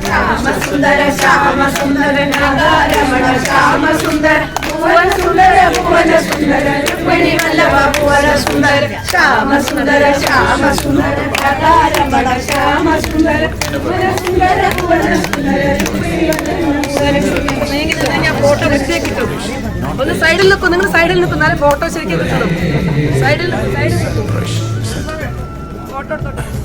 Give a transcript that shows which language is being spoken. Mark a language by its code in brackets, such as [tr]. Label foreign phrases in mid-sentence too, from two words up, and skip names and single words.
[hi] सुंदर श्याम सुंदर नागारमण श्याम सुंदर भुवन सुंदर भुवन [ml] ശ്യാമ സുന്ദര ശ്യാമ സുന്ദര രാധാരമണ ശ്യാമ സുന്ദര സുന്ദര ഞാൻ ഫോട്ടോ വെച്ചേക്ക് കിട്ടും. ഒന്ന് സൈഡിൽ നിൽക്കും, നിങ്ങൾ സൈഡിൽ നിൽക്കും, എന്നാലും ഫോട്ടോ ശരിക്കും കിട്ടും. സൈഡിൽ ഫോട്ടോ എടുത്തോട്ടെ.